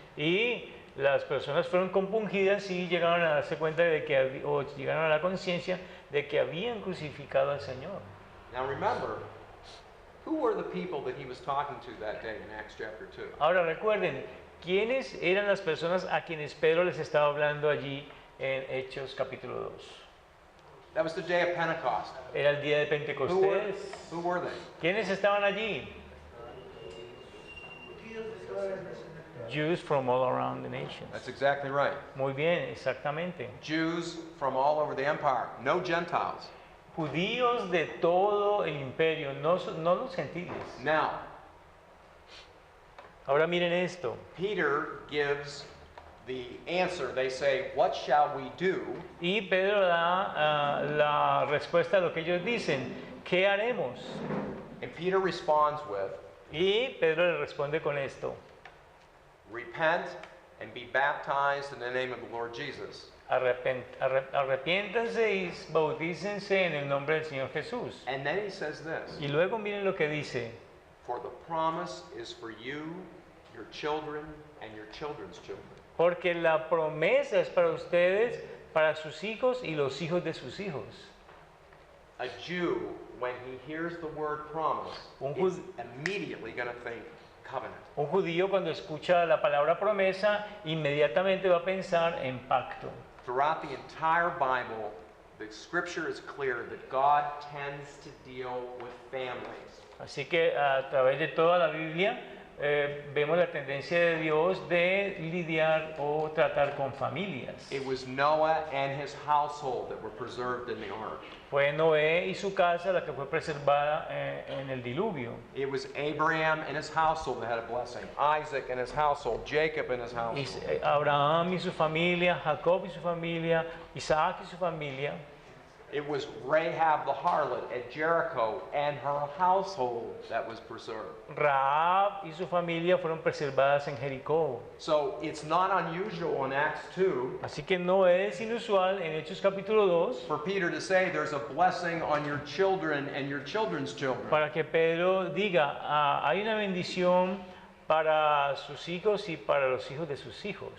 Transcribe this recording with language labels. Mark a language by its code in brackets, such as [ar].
[es] Y las personas fueron compungidas y llegaron a darse cuenta de que o llegaron a la conciencia de que habían crucificado al Señor. [en] Now remember, who were the people that he was talking to that day in Acts chapter 2? [es] Ahora recuerden, ¿quiénes eran las personas a quienes Pedro les estaba hablando allí en Hechos capítulo 2? [en] That was the day of Pentecost. [es] Era el día de Pentecostés. [en] Who were they? [es] ¿Quiénes estaban allí? [en] Jews from all around the nations. That's exactly right. [es] Muy bien, exactamente. [en] Jews from all over the empire, no Gentiles. [es] Judíos de todo el imperio, no los gentiles. [en] Now, [es] Ahora miren esto. [en] Peter gives the answer. They say, "What shall we do?" [es] Y Pedro da la respuesta a lo que ellos dicen. ¿Qué haremos? [en] And Peter responds with, [es] Y Pedro le responde con esto. [en] "Repent and be baptized in the name of the Lord Jesus." [es] Arrepiéntanse y bautícense en el nombre del Señor Jesús. [en] And then he says this, [es] Y luego miren lo que dice. [en] "For the promise is for you, your children, and your children's children." [es] Porque la promesa es para ustedes, para sus hijos y los hijos de sus hijos. [en] A Jew, when he hears the word promise, [es] Un [en] is immediately going to think covenant. [es] Un judío cuando escucha la palabra promesa, inmediatamente va a pensar en pacto. [en] Throughout the entire Bible, the scripture is clear that God tends to deal with families. [es] Así que a través de toda la Biblia vemos la tendencia de Dios de lidiar o tratar con familias. [en] It was Noah and his household that were preserved in the ark. [es] Fue Noé y su casa la que fue preservada en el diluvio. [en] It was Abraham and his household that had a blessing. Isaac and his household, Jacob and his household. [es] Abraham y su familia, Jacob y su familia, Isaac y su familia. [en] It was Rahab the harlot at Jericho and her household that was preserved. [es] Rahab y su familia fueron preservadas en Jericó. [en] So it's not unusual in Acts 2 [es] Así que no es inusual en Hechos capítulo 2 [en] for Peter to say there's a blessing on your children and your children's children. [es] para que Pedro diga, hay una bendición para sus hijos y para los hijos de sus hijos.